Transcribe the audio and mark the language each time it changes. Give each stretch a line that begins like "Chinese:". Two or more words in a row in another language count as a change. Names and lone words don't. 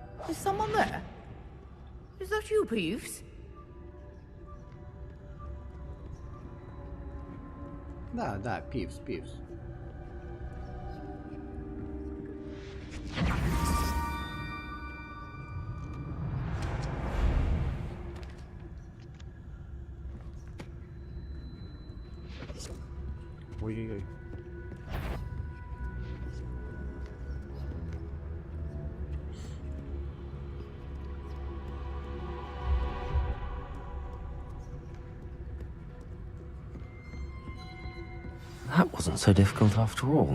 English: Is someone there? Is that you, Peeves?
Russian: Да, Пивс. Ой-ой-ой.
English: That wasn't so difficult after all.